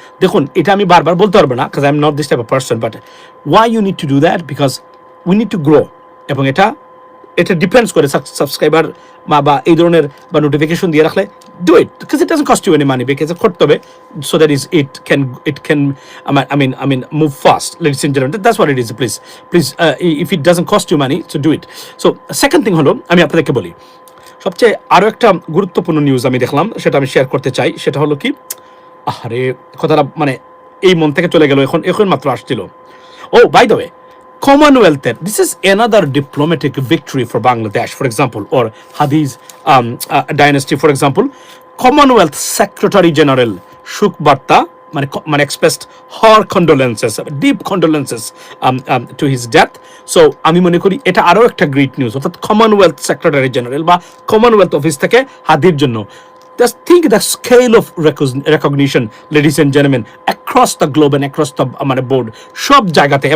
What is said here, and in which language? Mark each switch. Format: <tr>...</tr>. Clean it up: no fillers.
<bn>দেখুন এটা আমি বারবার বলতে পারবো না,</bn> <en>কাজ I am not this type of person, but why you need to do that, because we need to grow.</en> <bn>এবং এটা ডিপেন্ডস করে সাবস্ক্রাইবার বা এই ধরনের বা নোটিফিকেশন দিয়ে রাখলে</bn> <en>do it, because it doesn't cost you any money, because</en> <bn>করতে হবে</bn> <en>So that is it can I mean move fast, ladies and gentlemen. That's what it is. Please if it doesn't cost you money, so do it. So second thing</en> <bn>হলো, আমি আপনাদেরকে বলি সবচেয়ে আরো একটা গুরুত্বপূর্ণ নিউজ আমি দেখলাম, সেটা আমি শেয়ার করতে চাই। সেটা হলো কি, আরে কথাটা মানে এই মন থেকে চলে গেল, এখন মাত্র আসছিল।</bn> <en>By the way, Commonwealth, this is another diplomatic victory for Bangladesh, for example, or Hadi's dynasty, for example. Commonwealth Secretary General Shuk Barta মানে expressed her condolences, deep condolences to his death.</en> <bn>So আমি মনে করি এটা আরো একটা great news, অর্থাৎ Commonwealth secretary general বা Commonwealth office থেকে হাদির জন্য।</bn> <en>Just think the scale of recognition, ladies and gentlemen, across the globe and across the board,</en> <bn>সব জায়গাতে।</bn>